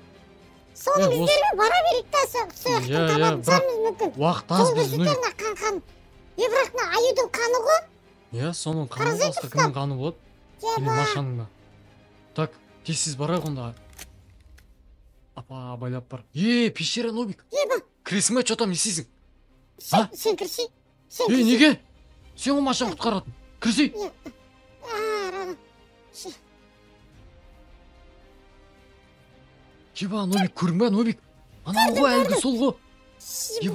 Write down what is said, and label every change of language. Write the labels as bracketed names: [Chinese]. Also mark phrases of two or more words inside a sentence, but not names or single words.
[Kazakh] Соның іздерімен бара берейік та сояқтан табамыз мүмкін. Уақыт аз біз, Нубик. Қан. Бірақ мына аюдың қаны ғой. Иә, соның қаны басқа кімнің қаны болады? Или Машаның ба? Так, тезсіз барайық онда. Апа, байлап бар. Пещера, Нубик. Кіресің бе, что-то не істейсің? Сен кірсей. Неге? Сен ол Машаны құтқаратын. Кірсей. Еба, Нубик, көрің бе, Нубик? Анау ғой, әлгі сол ғой. Еба,